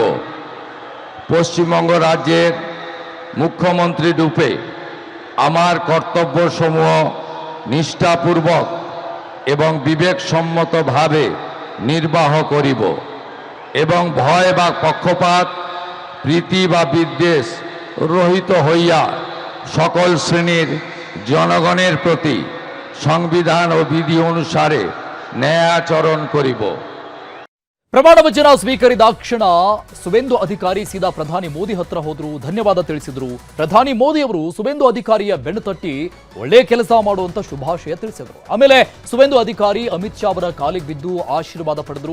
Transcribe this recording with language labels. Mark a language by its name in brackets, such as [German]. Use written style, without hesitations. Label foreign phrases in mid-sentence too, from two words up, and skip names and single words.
[Bangla] পশ্চিমবঙ্গ রাজ্যের মুখ্যমন্ত্রী রূপে আমার কর্তব্যসমূহ নিষ্ঠাপূর্বক এবং বিবেকসম্মতভাবে নির্বাহ করিব এবং ভয় বা পক্ষপাত প্রীতি বা বিদ্বেষ রহিত হইয়া সকল শ্রেণীর জনগণের প্রতি সংবিধান ও বিধি অনুসারে ন্যায়াচরণ করিব. [Kannada] ಪ್ರಮಾಣ ವಚನ ಸ್ವೀಕರಿದಾಕ್ಷಣ ಸುವೇಂದು ಅಧಿಕಾರಿ ಸೀದಾ ಪ್ರಧಾನಿ ಮೋದಿ ಹತ್ರ ಹೋದ್ರು, ಧನ್ಯವಾದ ತಿಳಿಸಿದ್ರು. ಪ್ರಧಾನಿ ಮೋದಿ ಅವರು ಸುವೇಂದು ಅಧಿಕಾರಿಯ ಬೆನ್ನು ತಟ್ಟಿ ಒಳ್ಳೆ ಕೆಲಸ ಮಾಡುವಂತ ಶುಭಾಶಯ ತಿಳಿಸಿದ್ರು. ಆಮೇಲೆ ಸುವೇಂದು ಅಧಿಕಾರಿ ಅಮಿತ್ ಶಾ ಅವರ ಕಾಲಿಗೆ ಬಿದ್ದು ಆಶೀರ್ವಾದ ಪಡೆದ್ರು.